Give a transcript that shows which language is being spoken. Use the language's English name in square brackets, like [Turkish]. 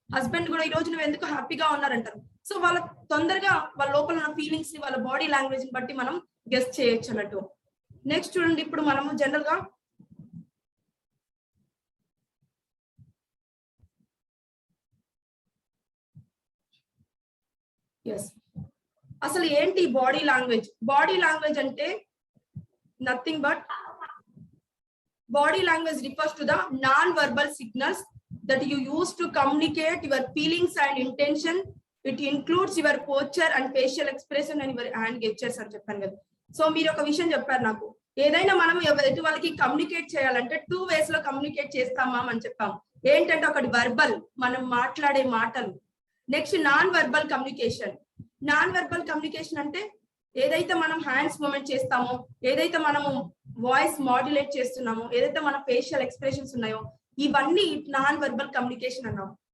[Telugu] Husband కూడా ఈ రోజు నువ్వు ఎందుకు హ్యాపీగా ఉన్నారంటారు. సో వాళ్ళ తొందరగా వాళ్ళ లోపల ఉన్న ఫీలింగ్స్ ని, వాళ్ళ బాడీ లాంగ్వేజ్ ని బట్టి మనం గెస్ట్ చేయొచ్చు అన్నట్టు. నెక్స్ట్ చూడండి, ఇప్పుడు మనము జనరల్ గా అసలు ఏంటి బాడీ లాంగ్వేజ్? బాడీ లాంగ్వేజ్ అంటే [English] nothing but body language refers to the non-verbal signals that you use to communicate your feelings and intention. It includes your posture and facial expression and your hand gestures [Telugu] అని చెప్పాను కదా. So మీరు ఒక విషయం చెప్పారు నాకు, ఏదైనా మనం ఎదుటి వాళ్ళకి కమ్యూనికేట్ చేయాలంటే 2 ways లో కమ్యూనికేట్ చేస్తామా అని చెప్పాం. ఏంటంటే ఒకటి వర్బల్, మనం మాట్లాడే మాటలు. Next non verbal communication. Non verbal communication అంటే ఏదైతే మనం హ్యాండ్స్ మూమెంట్ చేస్తామో, ఏదైతే మనము వాయిస్ మాడ్యులేట్ చేస్తున్నామో, ఏదైతే మన ఫేషియల్ ఎక్స్ప్రెషన్స్ ఉన్నాయో, ఇవన్నీ నాన్ వెర్బల్ కమ్యూనికేషన్ అన్నాం.